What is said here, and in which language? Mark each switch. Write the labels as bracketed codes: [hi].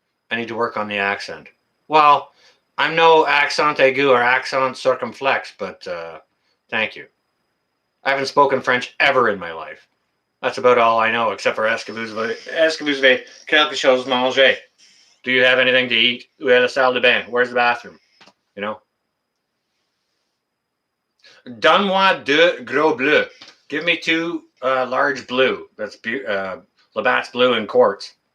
[en] I need to work on the accent. Well, I'm no accent aigu or accent circumflex, but thank you. I haven't spoken French ever in my life. That's about all I know, except for [fr] est-ce que vous avez quelque chose manger? [en] Do you have anything to eat? [fr] Où est la salle de bain? [en] Where's the bathroom? You know? [fr] Donne-moi deux gros bleus. [en] Give me two large blue. That's Labatt's blue in quarts.